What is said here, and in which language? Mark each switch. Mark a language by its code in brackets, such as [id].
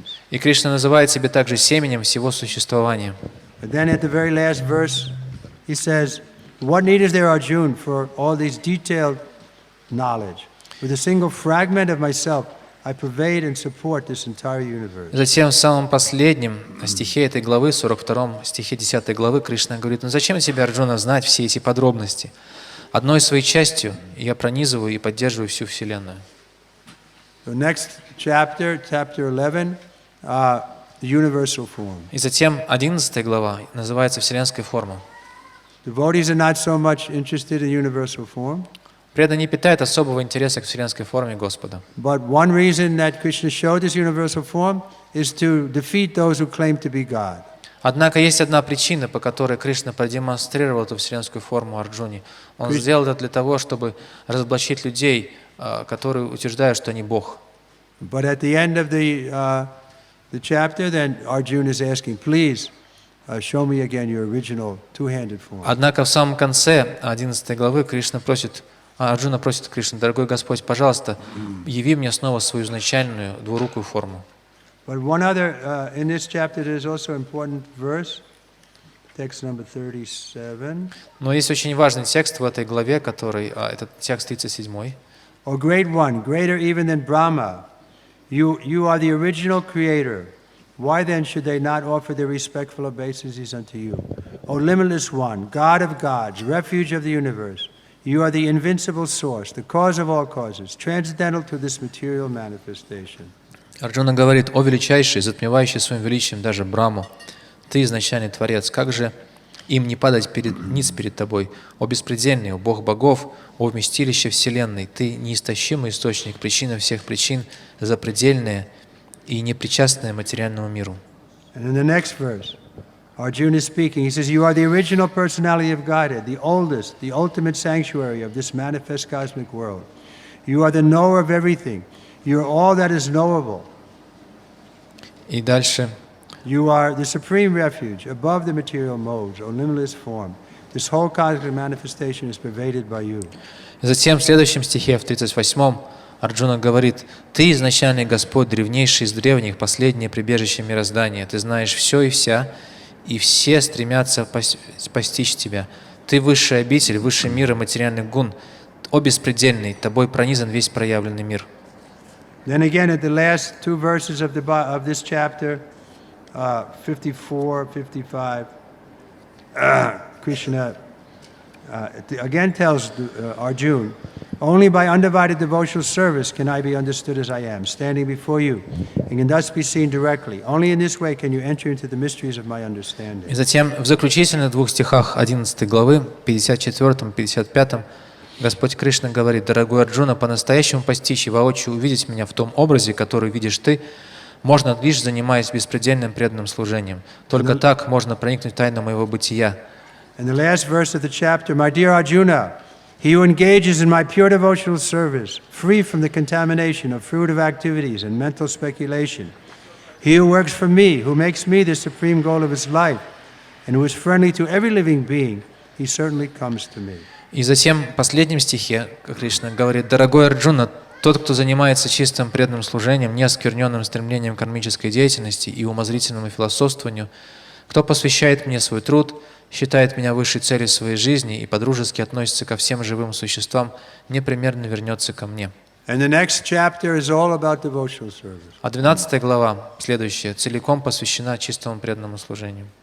[ru] И Кришна называет себя также семенем всего существования. [en] But then at the very last verse, he says, "What need is there, Arjuna, for all these detailed knowledge? With a single fragment of myself, I pervade and support this entire universe." [ru] Затем в самом последнем стихе этой главы, 42 стихе 10 главы, Кришна говорит: «Ну зачем тебе, Арджуна, знать все эти подробности? Одной своей частью я пронизываю и поддерживаю всю Вселенную». [en] The next chapter, chapter 11, the universal form. [ru] И затем 11 глава называется «Вселенская форма». [en] Devotees are not so much interested in universal form. [ru] Преданные не питают особого интереса к вселенской форме Господа. [en] But one reason that Krishna showed this universal form is to defeat those who claim to be God. [ru] Однако есть одна причина, по которой Кришна продемонстрировал эту вселенскую форму Арджуне. Он сделал это для того, чтобы разоблачить людей, которые утверждают, что они Бог. [en] But at the end of the chapter, then Arjuna is asking, please show me again your original two-handed form. [ru] Однако в самом конце 11 главы Арджуна просит Кришну: «Дорогой Господь, пожалуйста, яви мне снова свою изначальную двурукую форму». [en] But one other, in this chapter there is also an important verse, text number 37. [ru] Но есть очень важный текст в этой главе, который, этот текст 37. [en] O great one, greater even than Brahma, you are the original creator. Why then should they not offer their respectful obeisances unto you? O limitless one, God of gods, refuge of the universe, you are the invincible source, the cause of all causes, transcendental to this material manifestation. [ru] Арджуна говорит: «О величайший, затмевающий своим величием даже Браму, ты изначальный Творец, как же им не падать ниц перед тобой? О беспредельный, о Бог богов, о вместилище вселенной, ты неистощимый источник, причина всех причин, запредельная и непричастная материальному миру». [en] And in the next verse, Arjuna is speaking. He says, "You are the original personality of Godhead, the oldest, the ultimate sanctuary of this manifest cosmic world. You are the knower of everything. You are all that is knowable." [ru] И дальше. [en] You are the supreme refuge above the material modes, O limitless form. This whole cosmic manifestation is pervaded by you. [ru] Затем в следующем стихе, в 38-м, Арджуна говорит: «Ты изначальный Господь, древнейший из древних, последнее прибежище мироздания. Ты знаешь все и вся, и все стремятся постичь Тебя. Ты высшая обитель, высший мир и материальных гун. О беспредельный, Тобой пронизан весь проявленный мир». [en] Then again, at the last two verses of this chapter, 54, 55, Krishna again tells Arjuna, "Only by undivided devotional service can I be understood as I am, standing before you, and can thus be seen directly. Only in this way can you enter into the mysteries of my understanding." [ru] И затем в заключительных двух стихах 11 главы, 54 и 55, Господь Кришна говорит: «Дорогой Арджуна, по-настоящему постичь и воочию увидеть меня в том образе, который видишь ты, можно лишь занимаясь беспредельным преданным служением. Только так можно проникнуть в тайну моего бытия». [en] And the last verse of the chapter, "My dear Arjuna, he who engages in my pure devotional service, free from the contamination of fruitive activities and mental speculation, he who works for me, who makes me the supreme goal of his life, and who is friendly to every living being, he certainly comes to me." [ru] И затем в последнем стихе Кришна говорит: «Дорогой Арджуна, тот, кто занимается чистым преданным служением, неоскверненным стремлением к кармической деятельности и умозрительному философствованию, кто посвящает мне свой труд, считает меня высшей целью своей жизни и подружески относится ко всем живым существам, непременно вернется ко мне». [en] And the next chapter is all about devotional service. [ru] А 12 глава, следующая, целиком посвящена чистому преданному служению.